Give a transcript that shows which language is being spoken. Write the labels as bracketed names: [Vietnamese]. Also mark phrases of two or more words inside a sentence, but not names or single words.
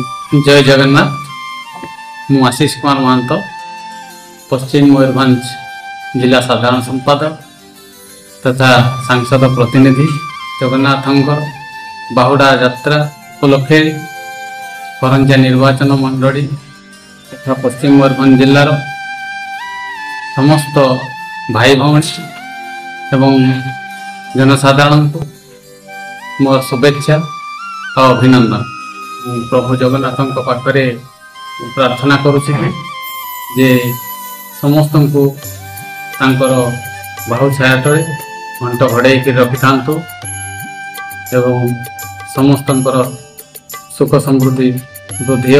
[Odia] ଜୟ ଜଗନ୍ନାଥ। ମୁଁ ଆଶିଷ କୁମାର ମହନ୍ତ, ପଶ୍ଚିମ ମୟୂରଭଞ୍ଜ ଜିଲ୍ଲା ସାଧାରଣ ସମ୍ପାଦକ ତଥା ସାଂସଦ ପ୍ରତିନିଧି। ଜଗନ୍ନାଥଙ୍କର ବାହୁଡ଼ା ଯାତ୍ରା ଉପଲକ୍ଷେ କରଞ୍ଜା ନିର୍ବାଚନ ମଣ୍ଡଳୀ ତଥା ପଶ୍ଚିମ ମୟୂରଭଞ୍ଜ ଜିଲ୍ଲାର ସମସ୍ତ ଭାଇ ଭଉଣୀ ଏବଂ ଜନସାଧାରଣ କୁ ମୋର ଶୁଭେଚ୍ଛା ଓ ଅଭିନନ୍ଦନ। ପ୍ରଭୁ ଜଗନ୍ନାଥ ପାଖରେ ପ୍ରାର୍ଥନା କରୁଛି ଯେ ସମସ୍ତ କୁ ତାଙ୍କର ବାହୁ ଛାୟା ତଳେ ଘଣ୍ଟ ଘଡ଼େ ରଖି ଥାନ୍ତୁ ଏବଂ ସମସ୍ତ ସୁଖ ସମୃଦ୍ଧି ବୃଦ୍ଧି ହେଉ।